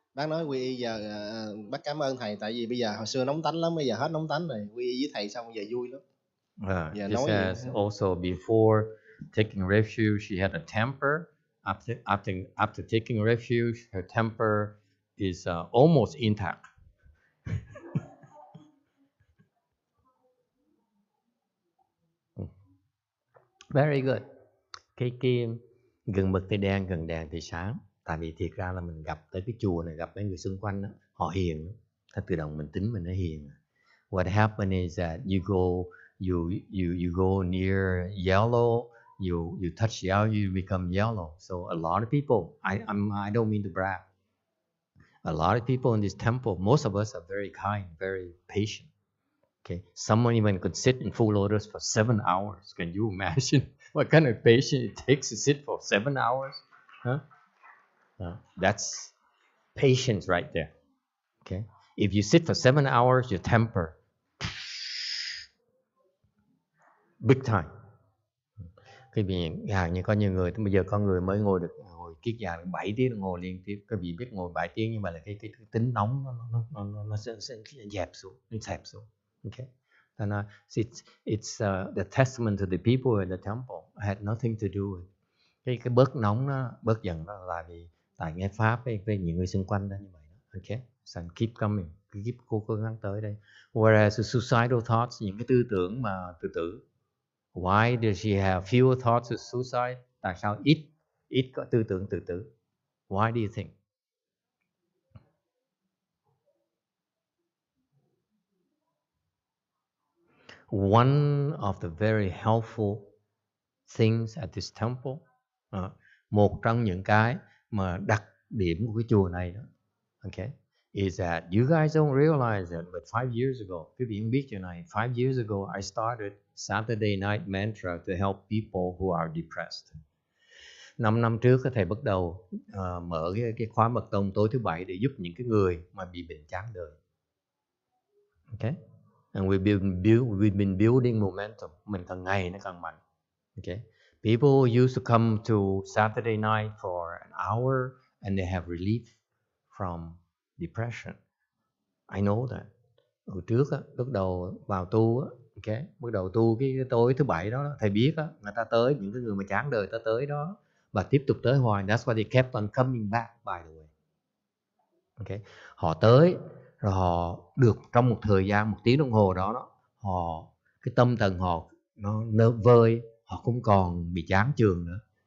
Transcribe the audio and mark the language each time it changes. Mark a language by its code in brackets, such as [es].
[vi] Bác nói quy y giờ bác cảm ơn thầy, tại vì bây giờ hồi xưa nóng tánh lắm, bây giờ hết nóng tánh rồi, quy y với thầy xong giờ vui lắm. [en] She says also before taking refuge, she had a temper. After taking refuge, her temper is almost intact. Very good. [vi] Cái gần mực thì đen, gần đèn thì sáng. Tại vì thiệt ra là mình gặp tới cái chùa này, gặp mấy người xung quanh đó, họ hiền. Thật tự động mình tính mình nó hiền. [en] What happened is that you go near yellow, you touch yellow, you become yellow. So a lot of people, I don't mean to brag. A lot of people in this temple, most of us are very kind, very patient. Okay, someone even could sit in full lotus for 7 hours. Can you imagine what kind of patience it takes to sit for 7 hours? Huh? That's patience right there. Okay, if you sit for 7 hours, your temper, big time. [vi] Cái việc như có nhiều người, bây giờ con người mới ngồi kiết già 7 tiếng đồng hồ liên tiếp. Các vị biết ngồi 7 tiếng nhưng mà là cái tính nóng nó sẽ dẹp xuống, nó xẹp xuống. [en] Okay. And it's the testament to the people in the temple. I had nothing to do with [vi] cái bớt nóng nó, bớt giận đó là vì tại nghe pháp với những người xung quanh đó như vậy. Okay. [en] So keep coming, keep [vi] cố gắng tới đây. [en] Whereas the suicidal thoughts, [vi] những cái tư tưởng mà tự tử. [en] Why does she have fewer thoughts of suicide? [vi] Tại sao ít có tư tưởng tự tử? [en] Why do you think? One of the very helpful things at this temple, [vi] một trong những cái mà đặc điểm của cái chùa này đó, [en] okay, is that you guys don't realize that, but 5 years ago, [vi] quý vị không biết chuyện này, [en] 5 years ago I started Saturday night mantra to help people who are depressed. [vi] 5 năm trước thầy bắt đầu mở cái khóa mật tông tối thứ bảy để giúp những cái người mà bị bệnh chán đời. [en] Okay? And we've been building momentum. [vi] Mình càng ngày nó càng mạnh. [en] Okay? People used to come to Saturday night for an hour and they have relief from depression. I know that. [vi] Hồi trước lúc đầu vào tu okay, bắt đầu tu cái tối thứ bảy đó, thầy biết người ta tới, những cái người mà chán đời ta tới đó và tiếp tục tới hoài. [en] That's why they kept on coming back, by the way. Okay. [vi] Họ tới rồi họ được trong một thời gian 1 tiếng đồng hồ đó, họ cái tâm thần họ nó vơi, họ không còn bị chán chường nữa.